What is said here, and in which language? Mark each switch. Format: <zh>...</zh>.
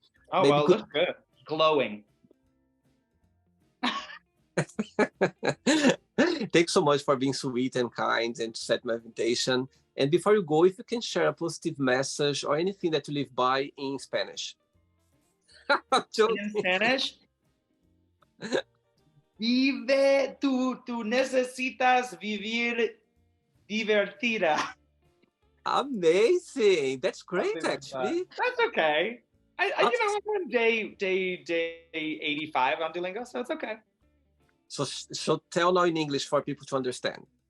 <en>Oh, maybe looks good. Glowing. Thanks so much for being sweet and kind and to set my invitation. And before you go, if you can share a positive message or anything that you live by in Spanish. In Spanish?</en> <es>Vive, tú necesitas vivir divertida.</es> <en>Amazing. That's great, actually. That's okay. I'm on day 85 on Duolingo, so it's okay. So tell now in English for people to understand.</en>